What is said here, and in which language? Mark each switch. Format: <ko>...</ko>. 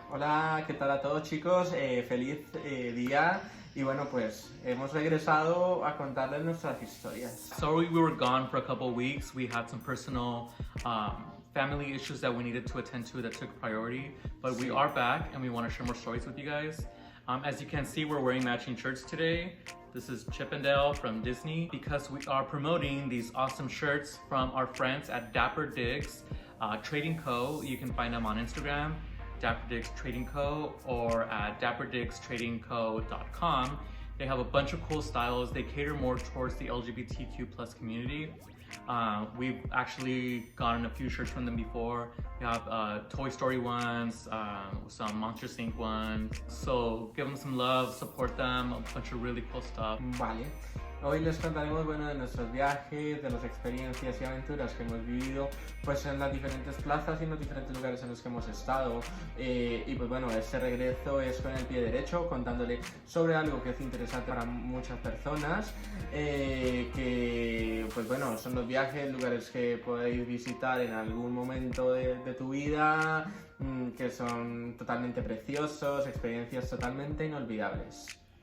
<es>Hola, ¿qué tal a todos chicos? Feliz día y bueno pues hemos regresado a contarles nuestras historias.</es> <en>Sorry we were gone for a couple weeks. We had some personal family issues that we needed to attend to that took priority, but we are back and we want to share more stories with you guys. As you can see, we're wearing matching shirts today. This is Chippendale from Disney because we are promoting these awesome shirts from our friends at Dapper Digs Trading Co. You can find them on Instagram, Dapper Digs Trading Co. or at dapperdigstradingco.com. They have a bunch of cool styles. They cater more towards the LGBTQ plus community. We've actually gotten a few shirts from them before. We have Toy Story ones, some Monsters Inc. ones. So give them some love, support them, a bunch of really cool stuff.</en> <es>Vale. Hoy les contaremos de nuestros viajes, de las experiencias y aventuras que hemos vivido pues en las diferentes plazas y en los diferentes lugares en los que hemos estado y pues bueno, este regreso es con el pie derecho contándole sobre algo que es interesante para muchas personas que pues bueno, son los viajes, lugares que podéis visitar en algún momento de tu vida que son totalmente preciosos, experiencias totalmente inolvidables.</es>